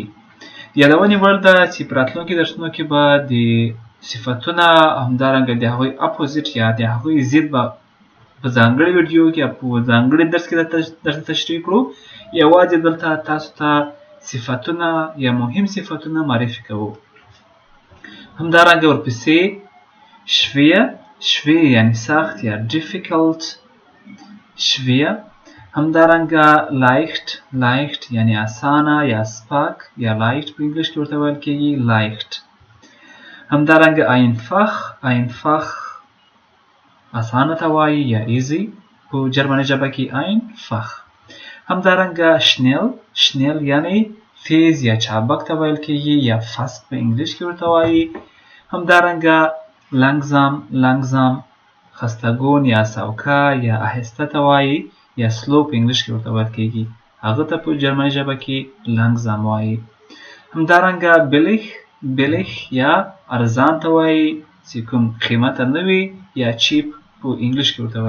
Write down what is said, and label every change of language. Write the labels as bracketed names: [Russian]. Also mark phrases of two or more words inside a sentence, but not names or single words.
[Pashto] یادونې وړ ده چې په راتلونکي درسونو کې به د صفتونه همدارنګه د هغوی اپوزیټ یا د هغوی ضد به په ځانګړي ویډیو کې یا په ځانګړي درس کې درته تشریح کړو. یوازې دلته تاسو ته صفتونه یا مهم صفتونه معرفي کوو. همدارنګه ورپسې schwer. schwer یعنی سخت یا difficult. schwer. همدارنګه leicht. leicht یعنی اسانه یا سپک یا leicht په انګلیش کې ورته ویل کیږي. leicht. همدارنګه einfach. einfach اسانه ته وایي یا easy په جرمني ژبه کې einfach. همدارنګه schnell. schnell یعنی تیز یا چابک ته ویل کیږي یا fast په انګلیش کې ورته وایي. همدارنګه langsam خستګون یا سوکا یا آهسته ته وایي یا سلو په انګلیش کې ورته ویل کیږي هغه ته په جرمني ژبه کې langsam وایي همدارنګه billig یا ارزان ته وایي چې کوم قیمته نه وي یا cheap په انګلیش کې ورته